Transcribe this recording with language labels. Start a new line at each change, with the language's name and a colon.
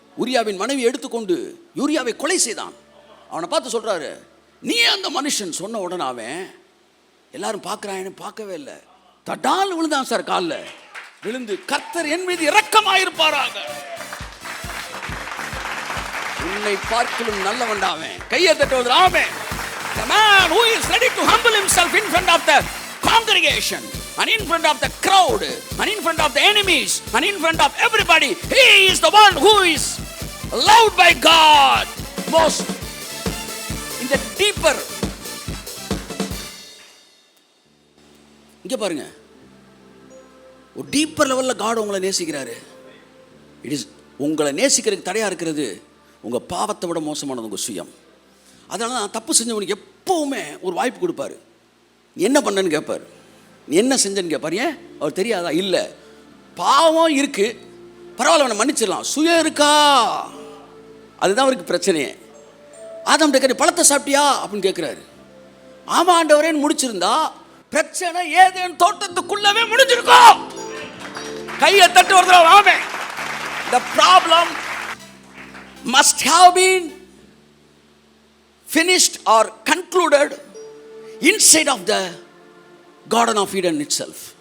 Tamil: உரியாவின் மனைவி எடுத்துக்கொண்டு யூரியாவை கொலை செய்தான். அவனை பார்த்து சொல்கிறாரு, நீ அந்த மனுஷன் சொன்ன உடனே அவன் எல்லாரும் பார்க்குறான்னு பார்க்கவே இல்லை, தடால் விழுந்தான் சார், காலில் விழுந்து கர்த்தர் என் மீது இரக்கமாயிருப்பாராக, உன்னை பார்க்கலும் நல்லவன்டாவன், கையை தட்டுவது ஆமென்.
English: The man who is ready to humble himself in front of the congregation and in front of the crowd and in front of the enemies and in front of everybody, he is the one who is loved by God most in the deeper.
Tamil: இங்கே பாருங்க, ஒரு deeper லெவலில் God உங்களை நேசிக்கிறாரு.
English: it is
Tamil: உங்களை நேசிக்கிறதுக்கு தடையாக இருக்கிறது உங்கள் பாவத்தை விட மோசமானது உங்கள் சுயம். அதனால தான் தப்பு செஞ்சவனுக்கு எப்போவுமே ஒரு வாய்ப்பு கொடுப்பாரு. நீ என்ன பண்ணன்னு கேட்பார், நீ என்ன செஞ்சன்னு கேட்பார். ஏன் அவர் தெரியாதா? இல்லை, பாவம் இருக்கு, பரவாயில்ல அவனை மன்னிச்சிடலாம், சுயம் இருக்கா, அதுதான் அவருக்கு பிரச்சனையே. ஆதாம் கேட்குற பழத்தை சாப்பிட்டியா அப்படின்னு கேட்குறாரு. ஆமாம் ஆண்டவரேன்னு முடிச்சிருந்தா பிரச்சனை ஏதேன் தோட்டத்துக்குள்ளவே முடிஞ்சிருக்கும். கையை தட்டு வருது ஆமென்.
English: The problem must have been finished or concluded inside of the Garden of Eden itself.